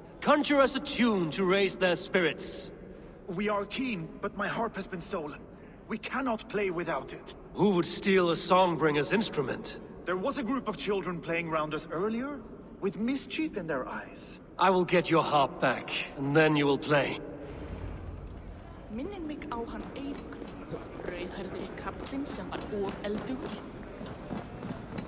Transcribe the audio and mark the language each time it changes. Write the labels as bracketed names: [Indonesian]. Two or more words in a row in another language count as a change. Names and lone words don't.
[English] Conjure us a tune to raise their spirits. We are keen, but my harp has been stolen. We cannot play without it. Who would steal a songbringer's instrument? There was a group of children playing round us earlier, with mischief in their eyes. I will get your harp back, and then you will play. [Icelandic] Minnir mig á hann Eirík, rauðhærði kallinn sem var of eldugur.